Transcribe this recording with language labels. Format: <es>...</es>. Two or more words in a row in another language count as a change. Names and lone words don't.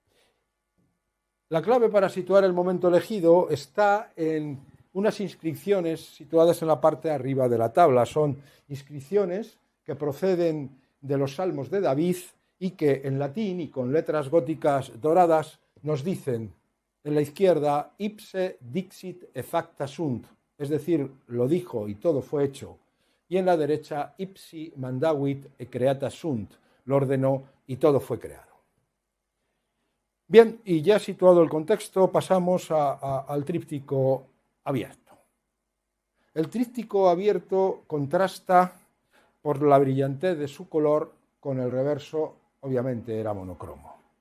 <es>La clave para situar el momento elegido está en unas inscripciones situadas en la parte de arriba de la tabla. Son inscripciones que proceden de los Salmos de David y que en latín y con letras góticas doradas nos dicen en la izquierda</es> <la>ipse dixit et facta sunt,</la> <es>es decir, lo dijo y todo fue hecho, y en la derecha</es> <la>ipsi mandavit et creata sunt,</la> <es>lo ordenó y todo fue creado. Bien, y ya situado el contexto, pasamos al tríptico abierto. El tríptico abierto contrasta por la brillantez de su color con el reverso, obviamente era monocromo.</es>